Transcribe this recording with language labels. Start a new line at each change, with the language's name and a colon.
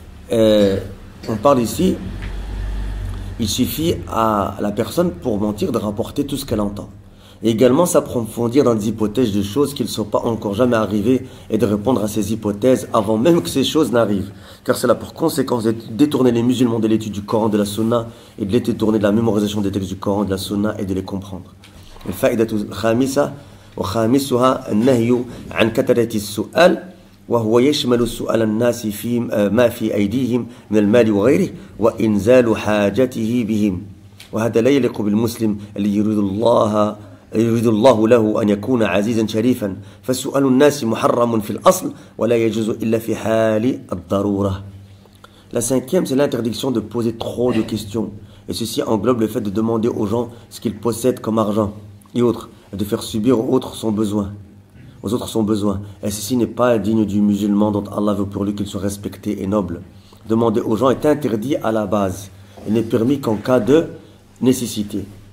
French: On parle ici, il suffit à la personne, pour mentir, de rapporter tout ce qu'elle entend. Et également s'approfondir dans des hypothèses de choses qui ne sont pas encore jamais arrivées et de répondre à ces hypothèses avant même que ces choses n'arrivent. Car cela a pour conséquence de détourner les musulmans de l'étude du Coran, de la Sunna, et de les détourner de la mémorisation des textes du Coran, de la Sunna, et de les comprendre.
Arabic: الفائدة الخامسة وخامسها النهي عن كثرة السؤال وهو يشمل سؤال الناس في ما في أيديهم من المال وغيره وإنزال حاجته بهم وهذا لا يليق بالمسلم الذي يريد الله له أن يكون عزيزا شريفا فسؤال الناس محرم في الأصل ولا يجوز إلا في حال الضرورة.
French: La cinquième, c'est l'interdiction de poser trop de questions. Et ceci englobe le fait de demander aux gens ce qu'ils possèdent comme argent et autres. de faire subir aux autres son besoin. Aux autres son besoin. Et ceci n'est pas digne du musulman dont Allah veut pour lui qu'il soit respecté et noble. Demander aux gens est interdit à la base. Il n'est permis qu'en cas de nécessité.